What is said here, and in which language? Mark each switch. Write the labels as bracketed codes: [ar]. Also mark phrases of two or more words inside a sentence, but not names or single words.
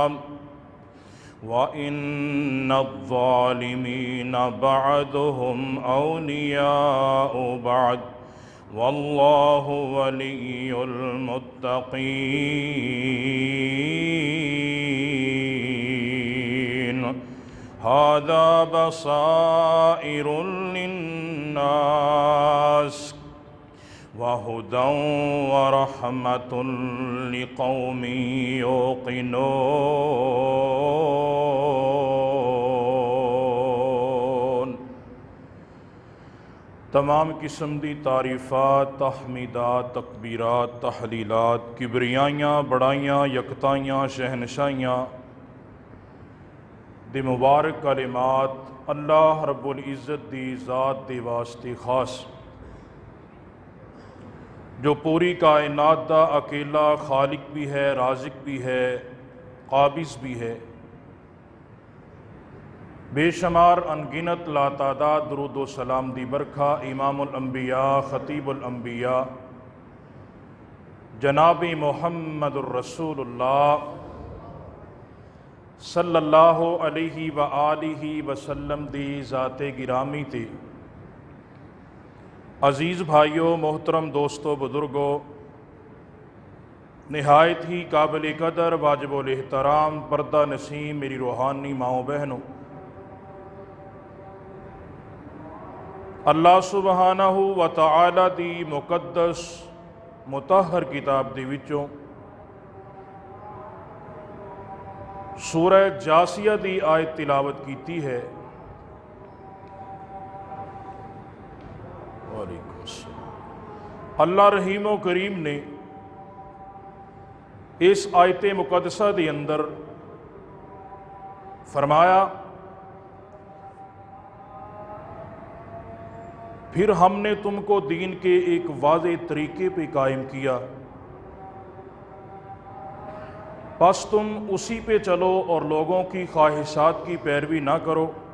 [ar] وإن الظالمين بعضهم أولياء بعض والله ولي المتقين. هذا بصائر للناس وهدى ورحمة لقوم يوقنون. [pa] تمام قسم دی تعریفات، تحمیدات، تکبیرات، تہلیلات، کبریائیاں، وڈیائیاں، یکتائیاں، شہنشاہیاں دے مبارک کلمات اللہ رب العزت دی ذات دے واسطے خاص جو پوری کائنات دا اکیلا خالق وی ہے، رازق وی ہے، قابض وی ہے. بے شمار ان گنت لاتعداد درود و سلام دی برکھا امام الانبیاء [ar] خطيب الأنبياء [pa] جنابی [ar] محمد رسول الله صلى الله عليه وآله وسلم [pa] دی ذاتِ گرامی تے. عزیز بھائیو، محترم دوستو، بزرگو، نہایت ہی قابلِ قدر واجب الاحترام پردہ نشین میری روحانی ماؤ بہنو, اللہ سبحانہ و تعالیٰ دی مقدس مطہر کتاب دے وچوں سورہ جاثیہ دی آیت تلاوت کیتی ہے. اللہ رحیم و کریم نے اس آیتِ مقدسہ دے اندر فرمایا, [ur] پھر ہم نے تم کو دین کے ایک واضح طریقے پہ قائم کیا، بس تم اسی پہ چلو اور لوگوں کی خواہشات کی پیروی نہ کرو.